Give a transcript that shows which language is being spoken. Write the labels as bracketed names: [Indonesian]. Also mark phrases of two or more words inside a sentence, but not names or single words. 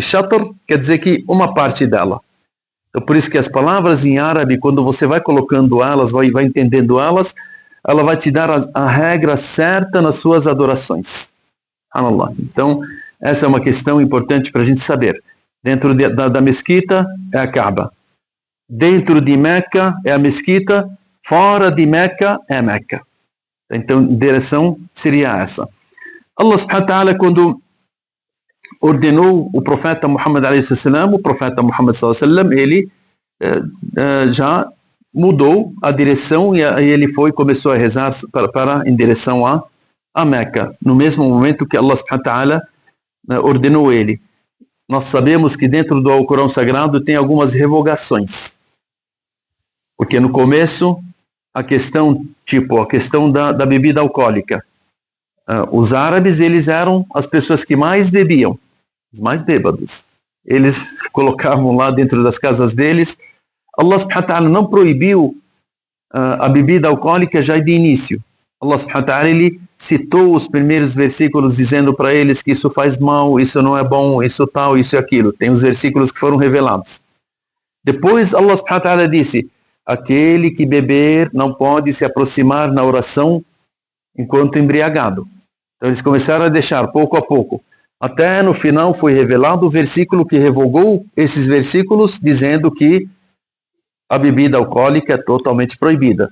[Portuguese] Shatr quer dizer que uma parte dela. Então, por isso que as palavras em árabe, quando você vai colocando elas, vai entendendo elas, ela vai te dar a regra certa nas suas adorações. Subhanallah. Então, essa é uma questão importante para a gente saber. Dentro da mesquita é a Kaaba. Dentro de Meca é a mesquita. Fora de Meca é a Meca. Então, a direção seria essa. Allah [Arabic] سبحانه وتعالى, [Portuguese] quando ordenou o profeta Muhammad [Arabic] عليه السلام, [Portuguese] o profeta Muhammad [Arabic] صلى الله عليه وسلم, [Portuguese] ele já mudou a direção e ele começou a rezar em direção a Meca, no mesmo momento que Allah [Arabic] سبحانه وتعالى [Portuguese] ordenou ele. Nós sabemos que dentro do Alcorão Sagrado tem algumas revogações, porque no começo a questão da bebida alcoólica, os árabes, eles eram as pessoas que mais bebiam, os mais bêbados. Eles colocavam lá dentro das casas deles. Allah [Arabic] سبحانه وتعالى [Portuguese] não proibiu a bebida alcoólica já de início. Allah [Arabic] سبحانه وتعالى, [Portuguese] ele citou os primeiros versículos dizendo para eles que isso faz mal, isso não é bom, isso tal, isso e aquilo. Tem os versículos que foram revelados. Depois Allah [Arabic] سبحانه وتعالى [Portuguese] disse: aquele que beber não pode se aproximar na oração enquanto embriagado. Então eles começaram a deixar pouco a pouco. Até no final foi revelado o versículo que revogou esses versículos, dizendo que a bebida alcoólica é totalmente proibida.